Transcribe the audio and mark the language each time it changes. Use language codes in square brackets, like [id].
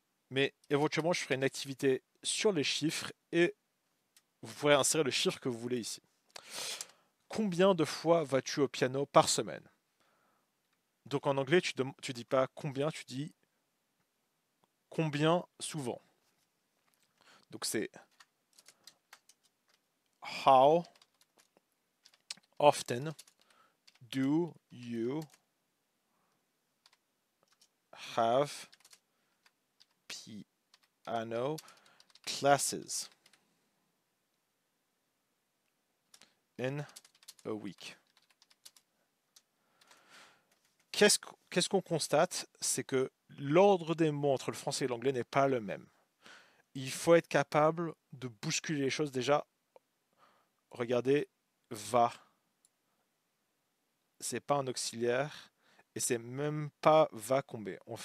[fr] Mais éventuellement, je ferai une activité sur les chiffres et vous pourrez insérer le chiffre que vous voulez ici. Combien de fois vas-tu au piano par semaine? Donc en anglais, tu dis pas combien, tu dis combien souvent. Donc c'est [en] how often do you have piano classes in a week? [fr] Qu'est-ce qu'on constate? C'est que l'ordre des mots entre le français et l'anglais n'est pas le même. Il faut être capable de bousculer les choses. Déjà, regardez, va. C'est pas un auxiliaire et c'est même pas va combler.